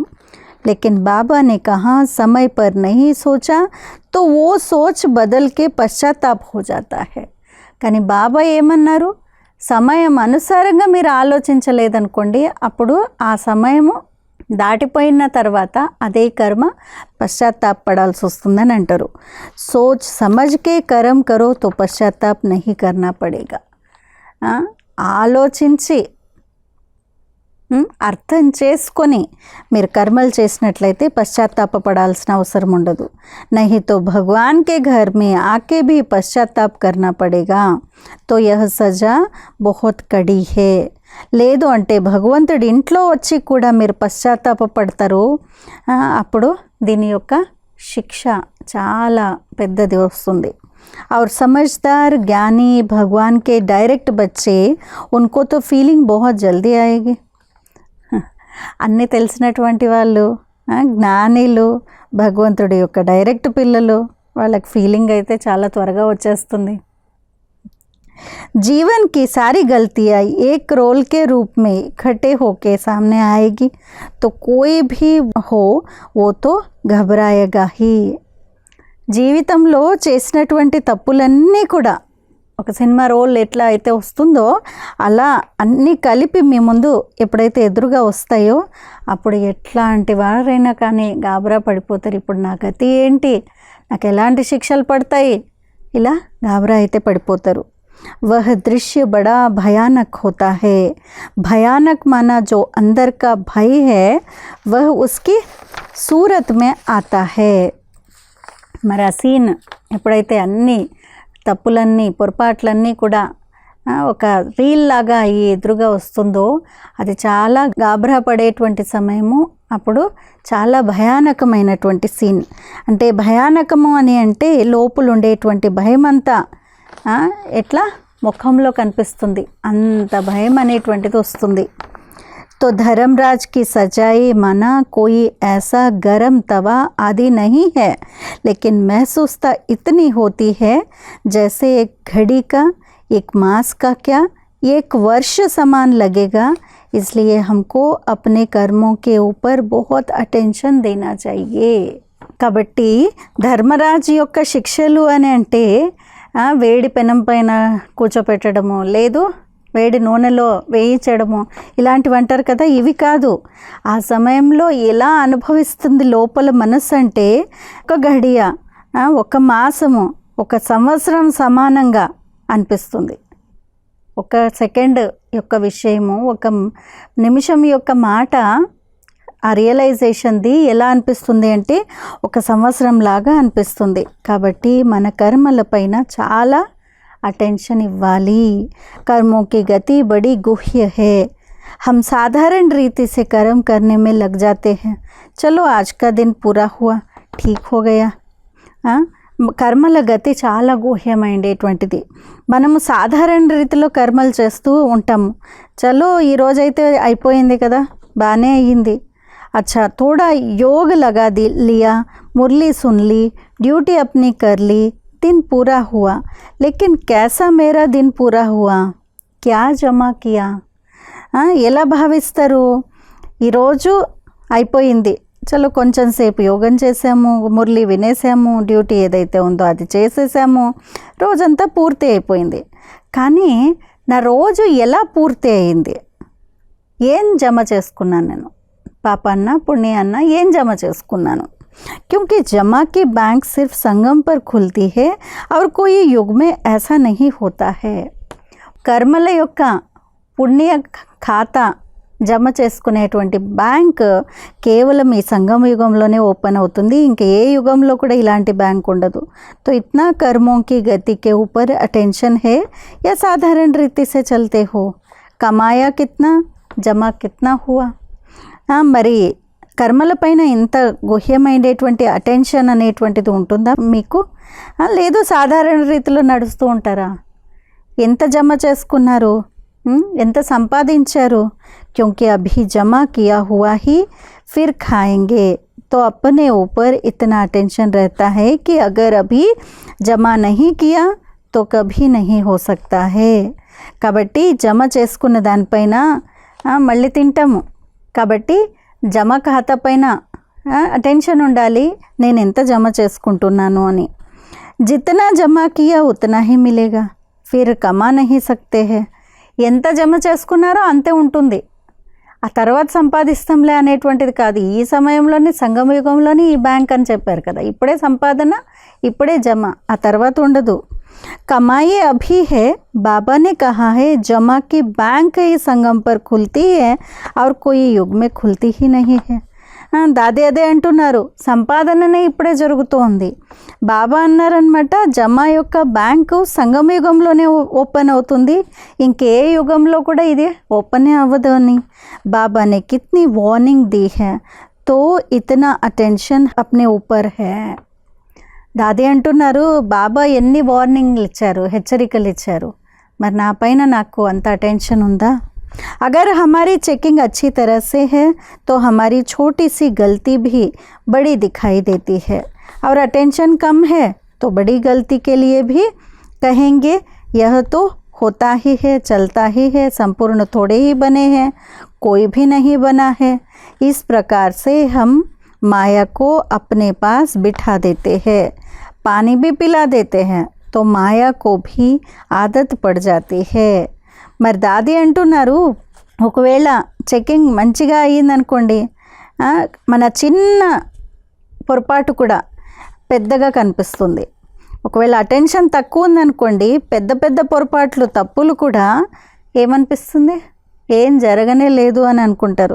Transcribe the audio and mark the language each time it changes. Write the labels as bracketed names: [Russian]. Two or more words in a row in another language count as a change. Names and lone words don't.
[Hindi] लेकिन बाबा ने कहा समय पर नहीं सोचा तो वो सोच बदल के पश्चाताप हो जाता है. [Telugu] కానీ బాబా ఏమన్నారు, సమయం అనుసారంగా మీరు ఆలోచించలేదనుకోండి, అప్పుడు ఆ సమయము దాటిపోయిన తర్వాత అదే కర్మ పశ్చాత్తాప పడాల్సి వస్తుందని అంటారు. [Hindi] सोच समझके कर्म करो तो पश्चाताप नहीं करना पड़ेगा. [Telugu] ఆలోచించి అర్థం చేసుకొని మీరు కర్మలు చేసినట్లయితే పశ్చాత్తాపపడాల్సిన అవసరం ఉండదు. [Hindi] नहीं तो भगवान के घर में आके भी पश्चाताप करना पड़ेगा तो यह सजा बहुत कड़ी है. [Telugu] లేదు అంటే భగవంతుడి ఇంట్లో వచ్చి కూడా మీరు పశ్చాత్తాపపడతారు, అప్పుడు దీని యొక్క శిక్ష చాలా పెద్దది వస్తుంది. [Hindi] और समझदार ज्ञानी भगवान के डायरेक्ट बच्चे, उनको तो फीलिंग बहुत जल्दी आएगी. [Telugu] అన్నీ తెలిసినటువంటి వాళ్ళు, జ్ఞానిలు, భగవంతుడి యొక్క డైరెక్ట్ పిల్లలు, వాళ్ళకి ఫీలింగ్ అయితే చాలా త్వరగా వచ్చేస్తుంది. [Hindi] जीवन की सारी गलतियाँ एक रोल के रूप में इकट्ठे होके सामने आएगी तो कोई भी हो वो तो घबराएगा ही. [Telugu] జీవితంలో చేసినటువంటి తప్పులన్నీ కూడా ఒక సినిమా రోల్ ఎట్లా అయితే వస్తుందో అలా అన్నీ కలిపి మీ ముందు ఎప్పుడైతే ఎదురుగా వస్తాయో అప్పుడు ఎట్లాంటి వారైనా కానీ గాబరా పడిపోతారు. ఇప్పుడు నా గతి ఏంటి, నాకు ఎలాంటి శిక్షలు పడతాయి, ఇలా గాబరా అయితే పడిపోతారు. [Hindi] वह दृश्य बड़ा भयानक होता है. भयानक माना जो अंदर का भय है वह उसकी सूरत में आता है. [Telugu] మరి ఆ సీన్ ఎప్పుడైతే అన్ని తప్పులన్నీ పొరపాట్లన్నీ కూడా ఒక రీల్ లాగా ఈ ఎదురుగా వస్తుందో అది చాలా గాబరా పడేటువంటి సమయము. అప్పుడు చాలా భయానకమైనటువంటి సీన్. అంటే భయానకము అని అంటే లోపల ఉండేటువంటి భయం అంతా ఎట్లా ముఖంలో కనిపిస్తుంది, అంత భయం అనేటువంటిది వస్తుంది. [Hindi] तो धर्मराज की सच्चाई माना कोई ऐसा गरम तवा आदि नहीं है, लेकिन महसूसता इतनी होती है जैसे एक घड़ी का, एक मास का क्या, एक वर्ष समान लगेगा. इसलिए हमको अपने कर्मों के ऊपर बहुत अटेंशन देना चाहिए. [Telugu] కాబట్టి ధర్మరాజు యొక్క శిక్షలు అని అంటే వేడి పెనం పైన కూర్చోపెట్టడము, లేదు వేడి నూనెలో వేయించడము, ఇలాంటివి అంటారు కదా, ఇవి కాదు. ఆ సమయంలో ఎలా అనుభవిస్తుంది లోపల మనసు అంటే ఒక గడియ, ఒక మాసము, ఒక సంవత్సరం సమానంగా అనిపిస్తుంది. ఒక సెకండ్ యొక్క విషయము, ఒక నిమిషం యొక్క మాట, ఆ రియలైజేషన్ది ఎలా అనిపిస్తుంది అంటే ఒక సంవత్సరం లాగా అనిపిస్తుంది. కాబట్టి మన కర్మల పైన చాలా అటెన్షన్ ఇవ్వాలి. [Hindi] कर्मों की गति बड़ी गुह्य है. हम साधारण रीति से कर्म करने में लग जाते हैं. चलो आज का दिन पूरा हुआ, ठीक हो गया. [Telugu] కర్మల గతి చాలా గుహ్యమైనటువంటిది. మనము సాధారణ రీతిలో కర్మలు చేస్తూ ఉంటాము. చలో ఈరోజైతే అయిపోయింది కదా, బాగానే అయ్యింది. [Hindi] अच्छा थोड़ा योग लगा लिया, मुरली सुन ली, ड्यूटी अपनी कर ली, दिन पूरा हुआ. लेकिन कैसा मेरा दिन पूरा हुआ, क्या जमा किया. [Telugu] ఎలా భావిస్తారు, ఈరోజు అయిపోయింది, చలో కొంచెం సేపు యోగం చేసాము, మురళి వినేసాము, డ్యూటీ ఏదైతే ఉందో అది చేసేసాము, రోజంతా పూర్తి అయిపోయింది. కానీ నా రోజు ఎలా పూర్తి అయింది, ఏం జమ చేసుకున్నాను నేను, పాపాన్న పుణ్యాన్న ఏం జమ చేసుకున్నాను. [Hindi] क्योंकि जमा की बैंक सिर्फ संगम पर खुलती है और कोई युग में ऐसा नहीं होता है. [Telugu] కర్మల యొక్క పుణ్య ఖాతా జమ చేసుకునేటువంటి బ్యాంక్ కేవలం ఈ సంగమ యుగంలోనే ఓపెన్ అవుతుంది. ఇంకా ఏ యుగంలో కూడా ఇలాంటి బ్యాంక్ ఉండదు. [Hindi] तो इतना कर्मों की गति के ऊपर अटेंशन है या साधारण रीति से चलते हो. कमाया कितना, जमा कितना हुआ. [Telugu] మరి కర్మల పైన ఇంత గుహ్యమైనటువంటి అటెన్షన్ అనేటువంటిది ఉంటుందా మీకు, లేదు సాధారణ రీతిలో నడుస్తూ ఉంటారా. ఎంత జమ చేసుకున్నారు, ఎంత సంపాదించారు. [Hindi] क्योंकि अभी जमा किया हुआ ही फिर खाएंगे. तो अपने ऊपर इतना अटेंशन रहता है कि अगर अभी जमा नहीं किया तो कभी नहीं हो सकता है. [Telugu] కాబట్టి జమ చేసుకున్న దానిపైన మళ్ళీ తింటాము. కాబట్టి జమ ఖాతా పైన అటెన్షన్ ఉండాలి, నేను ఎంత జమ చేసుకుంటున్నాను అని. [Hindi] जितना जमा किया उतना ही मिलेगा, फिर कमा नहीं सकते हैं. [Telugu] ఎంత జమ చేసుకున్నారో అంతే ఉంటుంది, ఆ తర్వాత సంపాదిస్తాంలే అనేటువంటిది కాదు. ఈ సమయంలోనే సంగమ యుగంలోనే ఈ బ్యాంక్ అని చెప్పారు కదా, ఇప్పుడే సంపాదన, ఇప్పుడే జమ, ఆ తర్వాత ఉండదు. [Hindi] कमाई अभी है, बाबा ने कहा है जमा की बैंक ही संगम पर खुलती है और कोई युग में खुलती ही नहीं है. [Telugu] దాదే అదే అంటున్నారు, సంపాదననే ఇప్పుడే జరుగుతోంది. బాబా అన్నారనమాట, జమా యొక్క బ్యాంకు సంగమ యుగంలోనే ఓపెన్ అవుతుంది, ఇంకే యుగంలో కూడా ఇది ఓపెనే అవ్వదు అని. [Hindi] బాబా ने कितनी वार्निंग दी है, तो इतना अटेंशन अपने ऊपर है. [Telugu] దాది అంటున్నారు, బాబా ఎన్ని వార్నింగ్లు ఇచ్చారు, హెచ్చరికలు ఇచ్చారు, మరి నా పైన నాకు అంత అటెన్షన్ ఉందా. [Hindi] अगर हमारी चेकिंग अच्छी तरह से है तो हमारी छोटी सी गलती भी बड़ी दिखाई देती है, और अटेंशन कम है तो बड़ी गलती के लिए भी कहेंगे यह तो होता ही है, चलता ही है, संपूर्ण थोड़े ही बने हैं, कोई भी नहीं बना है. इस प्रकार से हम माया को अपने पास बिठा देते हैं, पानी भी पिला देते हैं, तो माया को भी आदत पड़ जाती है. [Telugu] మరి దాది అంటున్నారు, ఒకవేళ చెకింగ్ మంచిగా అయ్యిందనుకోండి, మన చిన్న పొరపాటు కూడా పెద్దగా కనిపిస్తుంది. ఒకవేళ అటెన్షన్ తక్కువ ఉందనుకోండి, పెద్ద పెద్ద పొరపాట్లు తప్పులు కూడా ఏమనిపిస్తుంది, ఏం జరగనే లేదు అని అనుకుంటారు.